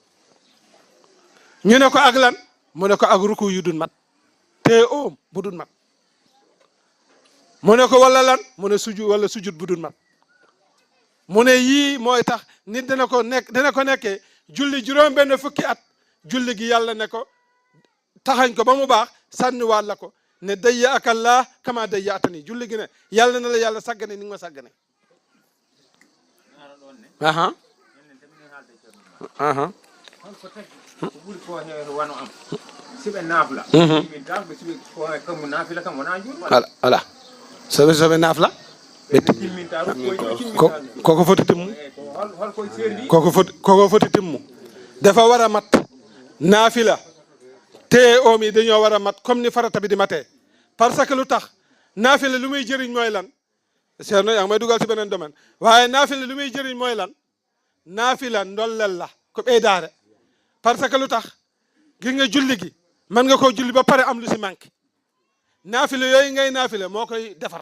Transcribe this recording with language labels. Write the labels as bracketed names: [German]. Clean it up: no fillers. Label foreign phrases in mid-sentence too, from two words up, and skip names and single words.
[Wolof] ñu ne ko ak lan mu ne ko ak ruku yu dun mat te oom bu dun mat mu ne ko wala lan mu ne sujud bu dun mat mu ne yii mooy tax nit dana ko nekkee julli juróom benn fukki at julli gi yàlla ne ko taxañ ko ba mu baax sànniwaat la ko ne [Arabic] ضيعك الله كما ضيعتني [Wolof] julli gi ne yàlla na la yàlla sàggane ni nga ma sàggane [Fula] voilà soɓe naafla koko foti timmu [Wolof] dafa war a mat naafila te oom yi dañoo war a mat comme ni farata bi di matee [French] parce que [Wolof] lu tax naafila lu muy jëriñ mooy lan Ceerno yaa ngi may dugal ci beneen domaine waaye naafila lu muy jëriñ mooy lan naafila [Fula] ndollel la ko ɓeydaare [French] parce que [Wolof] lu tax gis nga julli gi mën nga koo julli ba pare am lu si manqué naafile yooyu ngay naafile moo koy defar